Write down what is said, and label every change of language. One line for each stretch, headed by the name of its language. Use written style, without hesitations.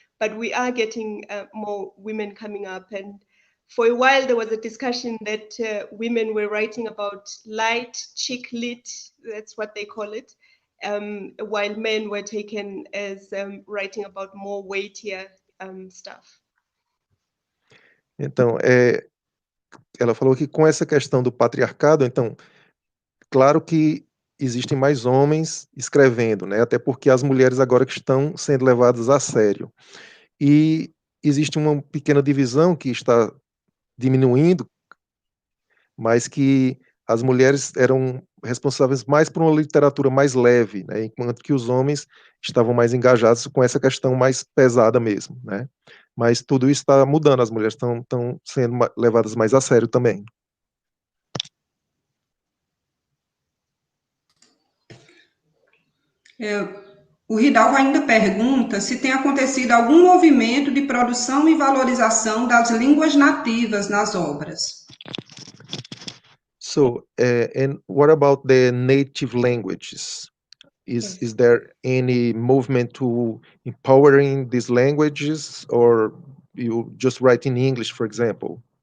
English: But we are getting more women coming up, and for a while there was a discussion that women were writing about light chick lit, that's what they call it, while men were taken as writing about more weightier stuff.
Portuguese: Então, ela falou que com essa questão do patriarcado, então, claro que existem mais homens escrevendo, né? Até porque as mulheres agora que estão sendo levadas a sério. E existe uma pequena divisão que está diminuindo, mas que as mulheres eram responsáveis mais por uma literatura mais leve, né? Enquanto que os homens estavam mais engajados com essa questão mais pesada mesmo, né? Mas tudo isso está mudando, as mulheres estão sendo levadas mais a sério também. O Ridalvo ainda pergunta se tem acontecido algum movimento de produção e valorização das línguas nativas nas obras.
English: So, and what about the native languages? Is there any movement to empowering these languages, or you just write in English, for example?